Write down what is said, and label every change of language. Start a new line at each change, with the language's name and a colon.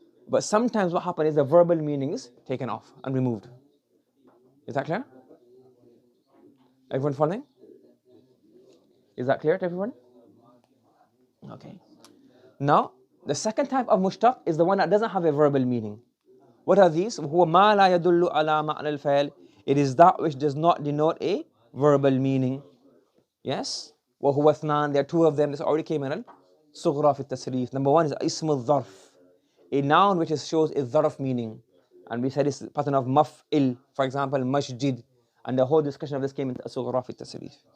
English: But sometimes what happens is the verbal meaning is taken off and removed. Is that clear? Everyone following? Is that clear to everyone? Okay. Now, the second type of mushtaq is the one that doesn't have a verbal meaning. What are these?
Arabic: هو ما لا يدل على معنى الفعل.
English: It is that which does not denote a verbal meaning. Yes?
Arabic: وهو اثنان.
English: There are 2 of them. This already came in الصغرى في التسريف. Number 1 is اسم الظرف, a noun which shows a ظرف meaning. And we said it's a pattern of maf'il, for example, masjid. And the whole discussion of this came into As-Sughra fi Tasrif.